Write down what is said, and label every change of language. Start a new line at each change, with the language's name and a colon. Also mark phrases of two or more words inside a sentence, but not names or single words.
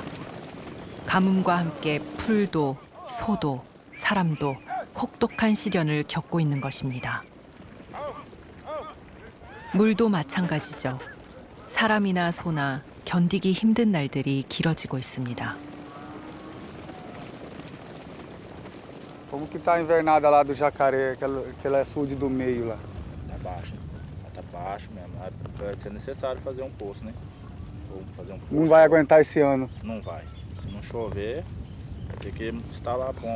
Korean: 가뭄과 함께 풀도, 소도, 사람도 혹독한 시련을 겪고 있는 것입니다. 물도 마찬가지죠. 사람이나 소나 견디기 힘든 날들이 길어지고 있습니다.
Portuguese: Como que tá a invernada lá do jacaré, aquele açude do meio lá? Tá baixo, tá baixo mesmo. Vai ser necessário fazer um poço, né? Ou fazer um poço. Não vai aguentar esse ano? Não vai. Se não chover, vai ter que instalar a bomba.